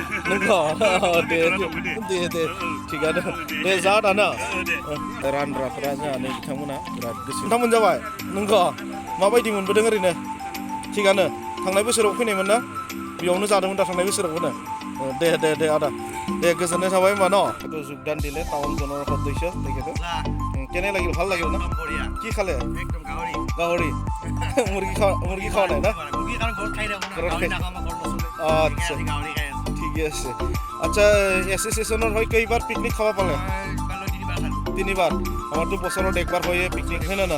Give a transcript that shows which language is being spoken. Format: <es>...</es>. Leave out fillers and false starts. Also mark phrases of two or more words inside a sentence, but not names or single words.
<brx>नंगौ दे थिगानो दे जा दाना रानग्राफोरा जोंहा नै बिथांमोना बिराद गोसो नोंथांमोन जाबाय नंगौ माबायदि मोनबोदों ओरैनो थिगानो थांनाय बोसोराव फैनायमोन ना बेयावनो जादोंमोन दा थांनाय बोसोरावबो दे आदा दे गोजोननाय थाबाय होमबा न</brx> <as>যোগদান দিলে টাউন জনৰ সদস্য তেখেতে কেনে লাগিল ভাল লাগিল না কি খালে একদম গাহৰি মুৰ্গী খোৱা নাই না আচ্ছা ঠিকে আছে আচ্ছা এছ'চিয়েশ্যনৰ হৈ কেইবাৰ পিকনিক খাব পালে তিনিবাৰ আমাৰতো বছৰত একবাৰ হয়ে পিকনিক হয় না নহয়</as>